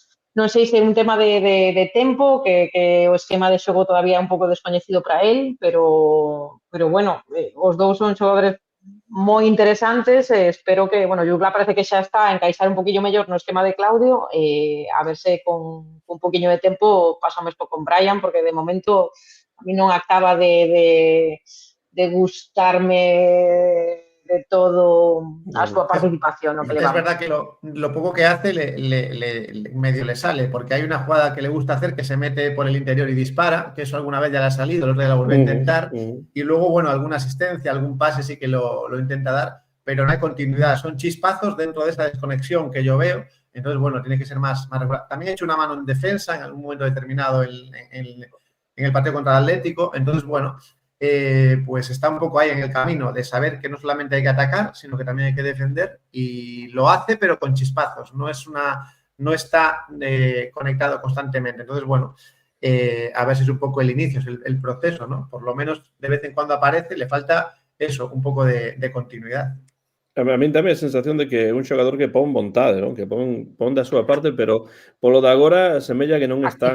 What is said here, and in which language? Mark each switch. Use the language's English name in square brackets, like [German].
[Galician] Non sei se é un tema de tempo, que o esquema de xogo todavía é un pouco descoñecido para él, pero bueno, os dous son xogadores moi interesantes e espero que, bueno, Jugla parece que xa está a encaixar un poquillo mellor no esquema de Claudio e a ver se con un poquinho de tempo pasa o mesmo con Brian, porque de momento a mí non acaba de gustarme de todo a súa participación. No que [Spanish] es verdad que lo poco que hace medio le sale, porque hay una jugada que le gusta hacer que se mete por el interior y dispara, que eso alguna vez ya le ha salido, el otro día la volvió a intentar, y luego, bueno, alguna asistencia, algún pase sí que lo intenta dar, pero no hay continuidad, son chispazos dentro de esa desconexión que yo veo, entonces, bueno, tiene que ser más regular. También he hecho una mano en defensa en algún momento determinado en el partido contra el Atlético, entonces, bueno, pues está un poco ahí en el camino de saber que no solamente hay que atacar, sino que también hay que defender, y lo hace pero con chispazos, no está conectado constantemente. Entonces, bueno, a ver si es un poco el inicio, es el proceso, ¿no? Por lo menos de vez en cuando aparece, le falta eso, [Galician] un pouco de continuidade. A min tamén a sensación de que é un xogador que pon vontade, non? Que pon da súa parte, pero polo de agora semella que non están